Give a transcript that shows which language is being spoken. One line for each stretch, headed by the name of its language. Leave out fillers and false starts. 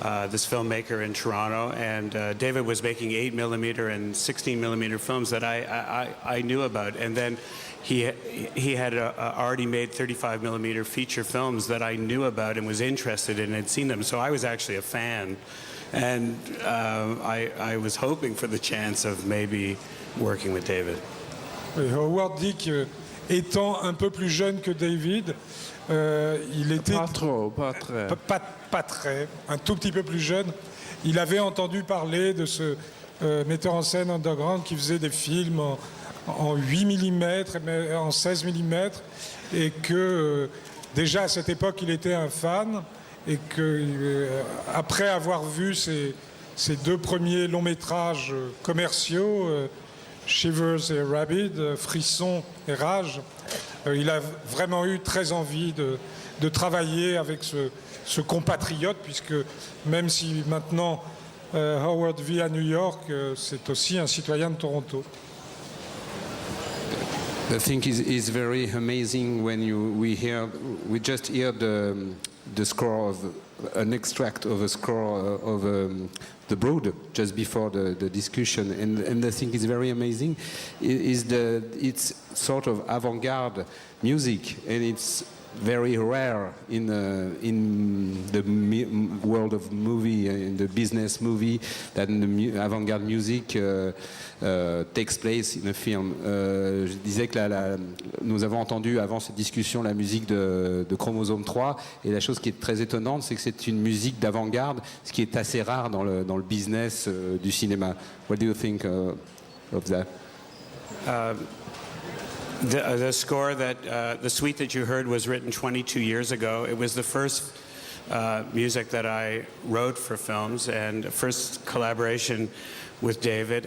English: this filmmaker in Toronto, and David was making 8mm and 16mm films that I knew about, and then he had already made 35mm feature films that I knew about and was interested in and had seen them, so I was actually a fan, and I was hoping for the chance of maybe working with David.
French: Oui, Howard dit que, étant un peu plus jeune que David, il était Pas trop, pas très. pas très, un tout petit peu plus jeune. Il avait entendu parler de ce metteur en scène underground qui faisait des films en 8 mm, mais en 16 mm, et que déjà à cette époque il était un fan, et que après avoir vu ces deux premiers longs métrages commerciaux, Shivers et Rabid, Frisson et Rage, il a vraiment eu très envie de travailler avec ce compatriote, puisque même si maintenant Howard vit à New York, c'est aussi un citoyen de Toronto.
English: I think is very amazing when we just hear the score of an extract of a score of The Brood just before the discussion, and I think is very amazing. It's sort of avant-garde music, and it's very rare in the world of movie, in the business movie, that the avant-garde music takes place in a film.
French: Je disais que nous avons entendu avant cette discussion la musique de Chromosome 3, et la chose qui est très étonnante, c'est que c'est une musique d'avant-garde, ce qui est assez rare dans le business du cinéma.
English: What do you think of that? The score the suite that you heard was written 22 years ago. It was the first music that I wrote for films, and first collaboration with David.